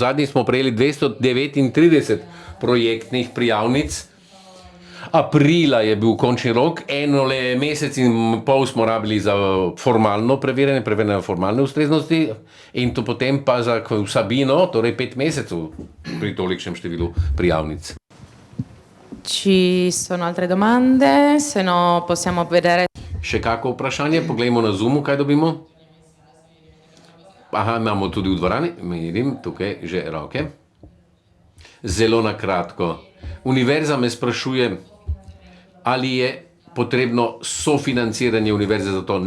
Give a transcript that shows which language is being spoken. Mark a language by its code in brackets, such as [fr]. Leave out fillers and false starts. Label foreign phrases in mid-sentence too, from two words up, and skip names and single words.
[sl] Zadnjič smo prejeli 239 projektnih prijavnic. Aprila je bil končni rok, mesec in pol smo rabili za formalno preverjanje formalne ustreznosti in to potem pa za vsebino, torej 5 mesecev pri tolikšnem številu prijavnic. [it] Ci sono altre domande? Se no possiamo vedere. [sl] Še kako vprašanje? Poglejmo na Zoomu, kaj dobimo. Aha, imamo tudi v dvorani. Vidim, tukaj že roke. Zelo na kratko. Univerza me sprašuje, ali je potrebno sofinanciranje univerze za to.